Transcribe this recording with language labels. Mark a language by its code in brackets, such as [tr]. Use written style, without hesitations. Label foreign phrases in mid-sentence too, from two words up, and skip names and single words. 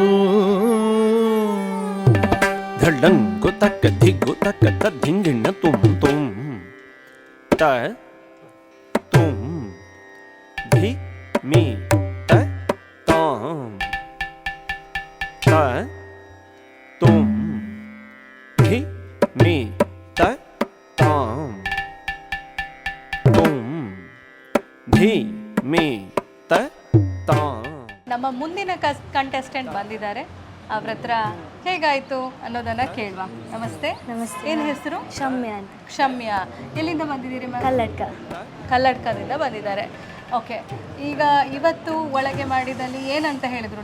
[kn] ಧಡಂಗು ತಕ್ಕ ಧಿಗ್ಗು ತಕ್ಕ ಧಿಂಗಿಣ್ಣ ತುಂ ತುಂ ತ ತುಂ ಧಿ ಮಿ ತ ತಾಂ ತ ತುಂ ಧಿ ಮಿ ತ ತಾಂ ತುಂ ಧಿ ಮಿ ತ ತಾಂ. ನಮ್ಮ ಮುಂದಿನ ಕಂಟೆಸ್ಟೆಂಟ್ ಬಂದಿದ್ದಾರೆ, ಅವ್ರ ಹತ್ರ ಹೇಗಾಯ್ತು ಅನ್ನೋದನ್ನ ಕೇಳುವ. ನಮಸ್ತೆ. ಏನು ಹೆಸರು? ಕ್ಷಮ್ಯ ಅಂತ. ಕ್ಷಮ್ಯ. ಎಲ್ಲಿಂದ ಬಂದಿದ್ದೀರಿ? ಕಲ್ಲಡ್ಕ. ಕಲ್ಲಡ್ಕದಿಂದ ಬಂದಿದ್ದಾರೆ. ಓಕೆ, ಈಗ ಇವತ್ತು ಒಳಗೆ ಮಾಡಿದಲ್ಲಿ ಏನಂತ ಹೇಳಿದರು?